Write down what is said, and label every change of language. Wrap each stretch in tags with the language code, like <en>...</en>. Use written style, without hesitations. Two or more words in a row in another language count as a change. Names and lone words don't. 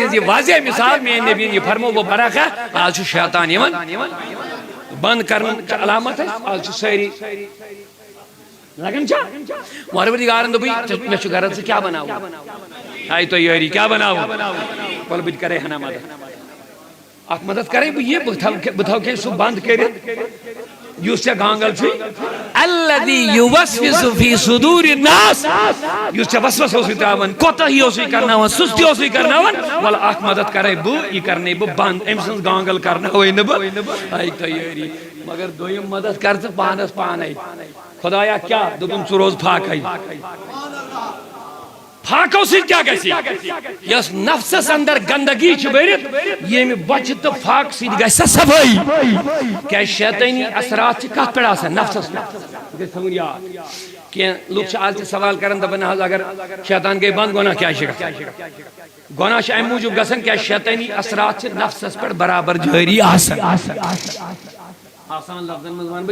<ks>ہٕنٛز یہِ واضح مثال میٛٲنۍ نبیَن یہِ فرموو برکھا آز چھُ شیطان یِوان بنٛد کرنٕچ علامت اَسہِ آز چھِ سٲری لگان چھا پروردگارن دوٚپُے مےٚ چھُ غرض ژٕ کیٛاہ بناوُن آیہِ تۄہہِ یٲری کیٛاہ بناوُن وَلہٕ بہٕ تہِ کرے ہنا مدد اکھ مدد کرے بہٕ یہِ بہٕ تھاوکے سُہ بنٛد کٔرِتھ یُس ژےٚ گانگل چھُے</ks> <ar>الذی یوسوس فی صدور الناس</ar> <ks>یُس ژےٚ وسوس اوسُے تراوان کوتاہی اوسُے کرناوان سُستی اوسُے کرناوان وَلہٕ اکھ مدد کرے بہٕ یہِ کرناے بہٕ بنٛد أمۍ سٕنٛز گانگل کرناوے نہٕ بہٕ آیہِ تۄہہِ یٲری مگر دوٚیِم مدد کر ژٕ پانس پانے خۄدایا کیٛاہ دوٚپُن ژٕ روز فاقے فاقو سۭتۍ کیٛاہ گژھِ یۄس نفسس اندر گندگی چھِ بٔرِتھ ییٚمہِ بۄچھِ تہٕ فاقہٕ سۭتۍ گژھِ سۄ صفٲیی کیٛازِ شیطٲنی اثرات چھِ کتھ پٮ۪ٹھ آسان نفسس پٮ۪ٹھ گژھِ تھاوُن یاد کینٛہہ لُکھ چھِ آز تہِ سوال کران دپان حظ اگر شیطان گٔے بنٛد گۄناہ کیٛازِ چھِ گژھان گۄناہ چھِ امہِ موٗجوٗب گژھان کیٛازِ شیطٲنی اثرات چھِ نفسس پٮ۪ٹھ برابر جٲری آسان آسان لفظن منٛز ونہٕ بہٕ</ks>